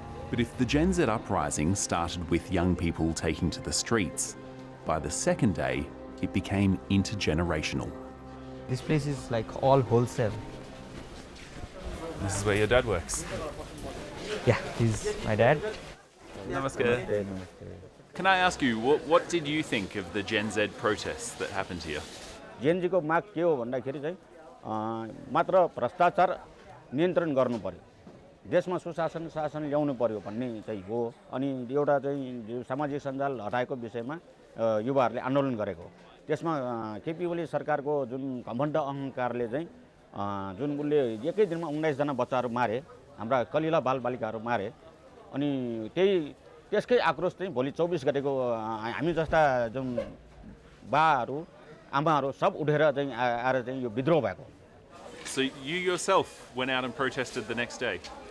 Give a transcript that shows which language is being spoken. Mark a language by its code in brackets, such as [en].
[en] But if the Gen Z uprising started with young people taking to the streets, by the second day, it became intergenerational. This place is like all wholesale. This is where your dad works. Yeah, he's my dad. [ne] Namaskar. [en] Can I ask you, what did you think of the Gen Z protests that happened here? [ne] जेएनजीको माग के हो भन्दाखेरि चाहिँ मात्र भ्रष्टाचार नियन्त्रण गर्नु पर्यो, देशमा सुशासन शासन ल्याउनु पर्यो भन्ने चाहिँ हो। अनि एउटा चाहिँ सामाजिक सञ्जाल हटाएको विषयमा युवाहरूले आन्दोलन गरेको हो। त्यसमा केपी ओली सरकारको जुन घमण्ड अहंकारले चाहिँ जुन उसले एकै दिनमा 19 जना बच्चाहरू मारे, हाम्रा कलिला बालबालिकाहरू मारे, अनि त्यसकै आक्रोश चाहिँ भोलि 24 गतेको हामी जस्ता जुन बाहरू आमाहरू सब उठेर चाहिँ आएर चाहिँ यो विद्रोह भएको। [en] So you yourself went out and protested the next day?